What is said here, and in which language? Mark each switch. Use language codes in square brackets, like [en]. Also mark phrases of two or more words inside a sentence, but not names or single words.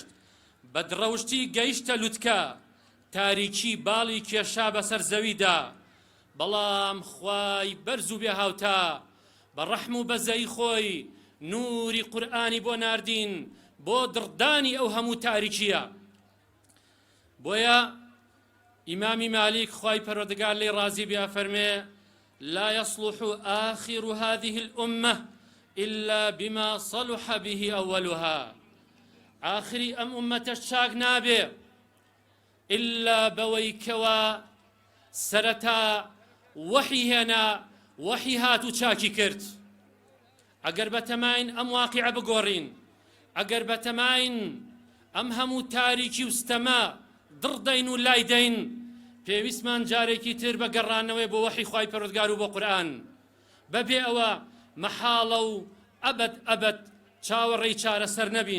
[ckb] بەدڕەوشتی گەیشتە لوتکە، تاریکی باڵی کێشا بەسەر زەویدا، بەڵام خوای بەرز و بێ هاوتا بە ڕەحم و بەزەی خۆی نوری قورئانی بۆ ناردین بۆ دڕدانی ئەو هەموو تاریکیە. بۆیە ئیمامی مالیک خوای پەروەردگار لێی ڕازی بێ فەرمێ [ar] لا يصلح آخر هذه الأمة إلا بما صلح به أولها. [ckb] آخری ئەم ئومەتەش چاک نابێ إلا بەوەی کەوا سەرەتا وەحی هێنا، وەحی هات و چاکی کرد. ئەگەر بەتەماین ئەم واقعە بگۆڕین، ئەگەر بەتەماین ئەم هەموو تاریکی و ستەما دڕدەین و لایدەین، پێویستمان جارێکی تر بە گەڕانەوەی بۆ وەحی خوای پەروەردگار و بۆ قورئان، بەبێ ئەوە مەحاڵە و ئەبەد چاوەڕێی چارەسەر نەبین.